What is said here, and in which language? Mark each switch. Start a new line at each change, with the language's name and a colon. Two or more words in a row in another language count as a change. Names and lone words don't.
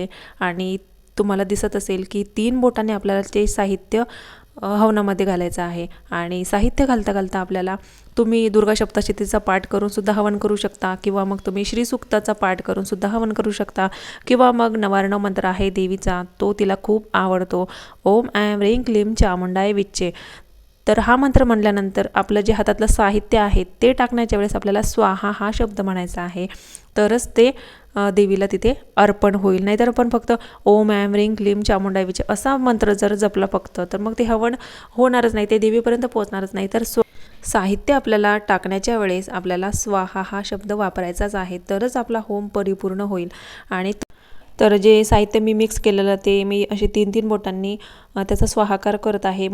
Marathi: आणि तुम्हाला दिसत असेल की 3 बोटाने आपल्याला ते साहित्य हवनामध्ये घालायचं आहे। आणि साहित्य घालता घालता आपल्याला तुम्ही दुर्गा सप्तशतीचा पाठ करून सुद्धा हवन करू शकता, किंवा मग तुम्ही श्रीसुक्ताचा पाठ करून सुद्धा हवन करू शकता, किंवा मग नवारण मंत्र आहे देवीचा, तो तिला खूप आवडतो,
Sanskrit: ओम ऐं ह्रीं क्लीं चामुंडाय विच्चे।
Marathi: तर हा मंत्र म्हणल्यानंतर आपलं जे हातातलं साहित्य आहे ते टाकण्याच्या वेळेस आपल्याला स्वाहा हा शब्द म्हणायचा आहे, तरच ते देवीला तिथे अर्पण होईल। नाहीतर आपण फक्त
Sanskrit: ओम ऐं ह्रीं क्लीं चामुंडाय विच्चे
Marathi: असा मंत्र जर जपला फक्त, तर मग ते हवन होणारच नाही, ते देवीपर्यंत पोहोचणारच नाही। तर साहित्य आपल्याला टाकण्याच्या वेळेस आपल्याला स्वाहा हा शब्द वापरायचाच आहे, तरच आपला होम परिपूर्ण होईल। आणि तर जे साहित्य मी मिक्स केलेलं ते मी असे 3-3 बोटांनी त्याचा स्वाहाकार करत आहे।